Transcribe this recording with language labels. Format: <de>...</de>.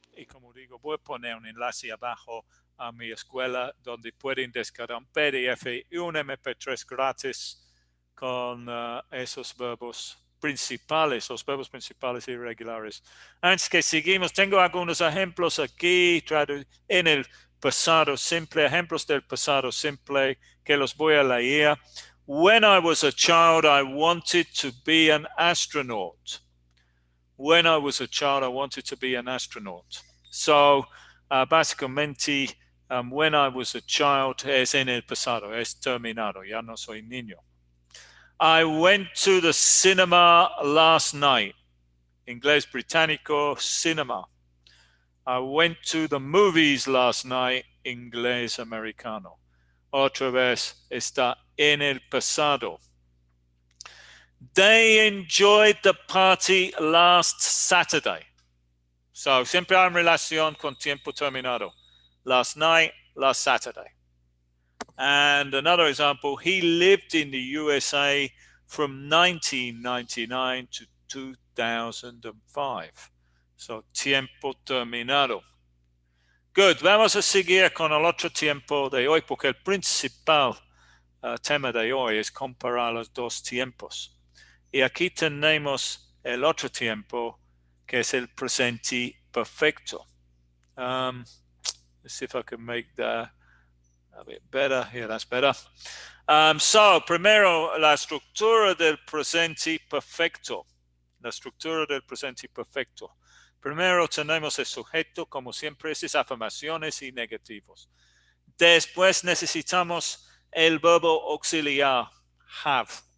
<es>Y como digo, voy a poner un enlace abajo a mi escuela donde pueden descargar un PDF y un MP3 gratis con esos verbos principales, los verbos principales irregulares. Antes que seguimos, tengo algunos ejemplos aquí en el pasado simple, ejemplos del pasado simple que los voy a leer.</es> <en>When I was a child, I wanted to be an astronaut. When I was a child, I wanted to be an astronaut.</en> <es>So, básicamente,</es> <en>when I was a child</en> <es>es en el pasado, es terminado, ya no soy niño.</es> <en>I went to the cinema last night.</en> <es>Inglés británico, cinema.</es> <en>I went to the movies last night.</en> <es>Inglés americano. Otra vez está en el pasado.</es> <en>They enjoyed the party last Saturday.</en> <es>So, siempre hay relación con tiempo terminado.</es> <en>Last night, last Saturday. And another example, he lived in the USA from 1999 to 2005.</en> <es>So, tiempo terminado. Good. Vamos a seguir con el otro tiempo de hoy, porque el principal tema de hoy es comparar los dos tiempos. Y aquí tenemos el otro tiempo, que es el presente perfecto.</es> <en>Let's see if I can make that a bit better. Yeah, that's better.</en> <es>So, primero, la estructura del presente perfecto. La estructura del presente perfecto. Primero tenemos el sujeto, como siempre, esas afirmaciones y negativos. Después necesitamos el verbo auxiliar, have.</es>